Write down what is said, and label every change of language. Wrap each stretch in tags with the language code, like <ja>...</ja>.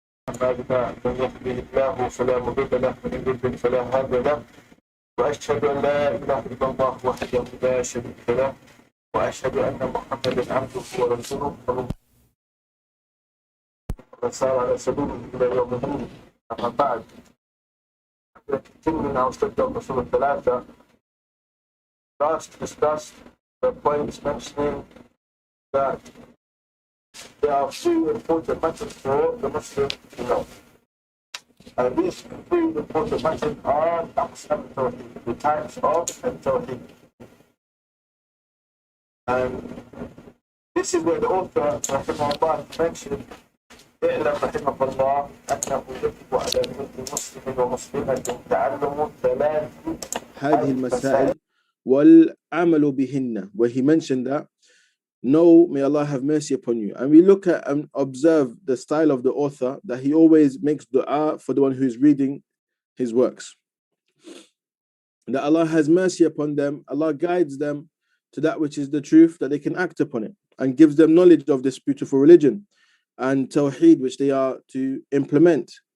<ar>أعمالنا من يهده الله فلا مضل له ومن يضلل فلا هادي له وأشهد أن لا إله إلا الله وحده لا شريك له وأشهد أن محمدا عبده ورسوله وسار على سبيله إلى يوم الدين. أما بعد</ar> <en>continuing our study of Usul al-Thalatha, last discussed the points mentioning that there are three important matters for the Muslim to know. And these three important matters are Aqsam Tawheed, the types of Tawheed. And this is where the author, Rahimahullah, mentioned</en> <ar>اعلم رحمك الله أنه يجب على كل مسلم ومسلمة تعلم ثلاث هذه المسائل والعمل بهن,</ar> <en>where he mentioned that, no, may Allah have mercy upon you. And we look at and observe the style of the author, that he always makes dua for the one who is reading his works, that Allah has mercy upon them, Allah guides them to that which is the truth, that they can act upon it, and gives them knowledge of this beautiful religion and Tawheed which they are to implement.</en>